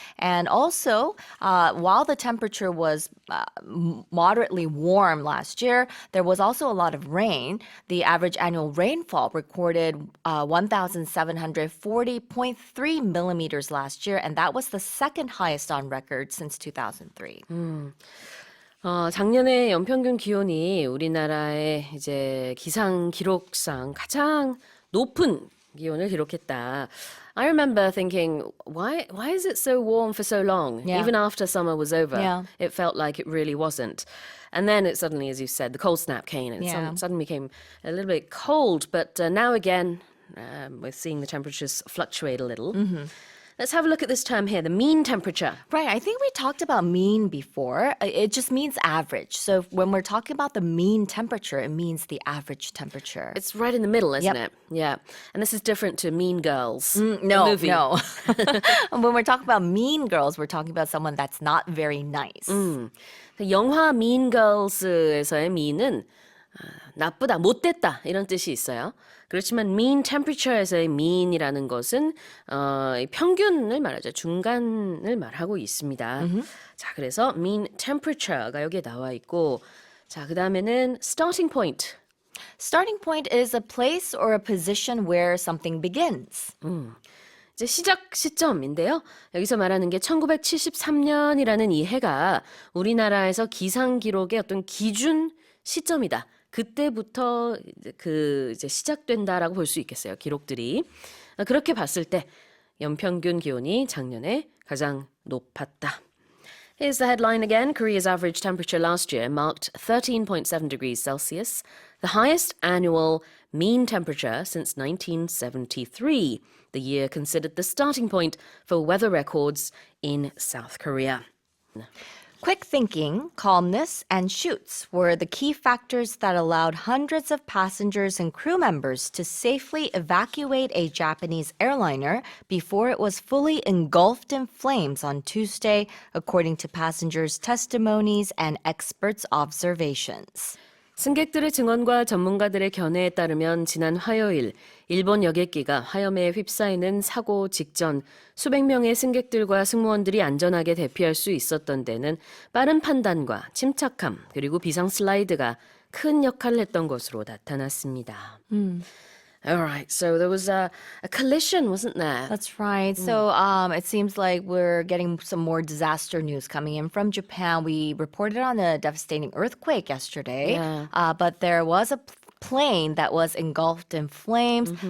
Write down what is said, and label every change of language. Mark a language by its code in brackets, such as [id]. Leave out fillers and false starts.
[en] And also, while the temperature was moderately warm last year, there was also a lot of rain. The average annual rainfall recorded 1,740.3 millimeters last year, and that was the second highest on record since 2003. [ko] 작년에 연평균 기온이 우리나라의 이제 기상 기록상 가장 높은 기온을 기록했다. [en] I remember thinking, why is it so warm for so long? Yeah. Even after summer was over, Yeah. it felt like it really wasn't. And then it suddenly, as you said, the cold snap came and it Yeah. suddenly became a little bit cold. But now again, we're seeing the temperatures fluctuate a little. Let's have a look at this term here, the mean temperature. Right, I think we talked about mean before. It just means average. So when we're talking about the mean temperature, it means the average temperature. It's right in the middle, isn't Yep. it? Yeah. And this is different to Mean Girls. the No, movie. no. When we're talking about mean girls, we're talking about someone that's not very nice. [ko] 영화 Mean Girls에서의 mean은 나쁘다, 못됐다 이런 뜻이 있어요. 그렇지만 mean temperature에서의 mean이라는 것은 평균을 말하죠. 중간을 말하고 있습니다. 자, 그래서 mean temperature가 여기에 나와 있고, 자, 그 다음에는 starting point. [en] Starting point is a place or a position where something begins. [ko] 이제 시작 시점인데요. 여기서 말하는 게 1973년이라는 이 해가 우리나라에서 기상 기록의 어떤 기준 시점이다. 그때부터 이제 시작된다라고 볼 수 있겠어요. 기록들이. 그렇게 봤을 때 연평균 기온이 작년에 가장 높았다. [en] Here's the headline again. Korea's average temperature last year marked 13.7 degrees Celsius, the highest annual mean temperature since 1973, the year considered the starting point for weather records in South Korea. Quick thinking, calmness, and shoots were the key factors that allowed hundreds of passengers and crew members to safely evacuate a Japanese airliner before it was fully engulfed in flames on Tuesday, according to passengers' testimonies and experts' observations. [ko] 승객들의 증언과 전문가들의 견해에 따르면 지난 화요일 일본 여객기가 화염에 휩싸이는 사고 직전 수백 명의 승객들과 승무원들이 안전하게 대피할 수 있었던 데는 빠른 판단과 침착함 그리고 비상 슬라이드가 큰 역할을 했던 것으로 나타났습니다. [en] All right, so there was a collision, wasn't there? That's right. So it seems like we're getting some more disaster news coming in from Japan. We reported on a devastating earthquake yesterday, but there was a plane that was engulfed in flames.